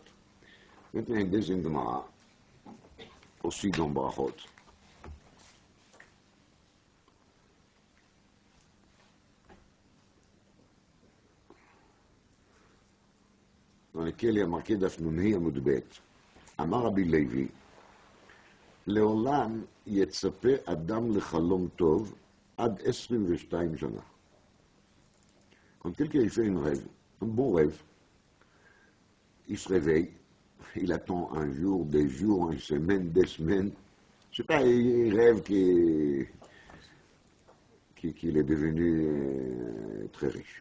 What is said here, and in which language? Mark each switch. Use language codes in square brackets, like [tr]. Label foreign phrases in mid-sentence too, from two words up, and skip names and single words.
[fr] Maintenant, une deuxième Gemara, aussi dans brachot. Dans lequel il y a marqué [he] דף נ"ה עמוד ב. אמר רבי לוי, לעולם יצפה אדם לחלום טוב עד 22 שנה. [fr] Quand quelqu'un fait un bon rêve, il se réveille, il attend un jour, des jours, une semaine, des semaines. Je sais pas, il rêve qu'il est devenu très riche.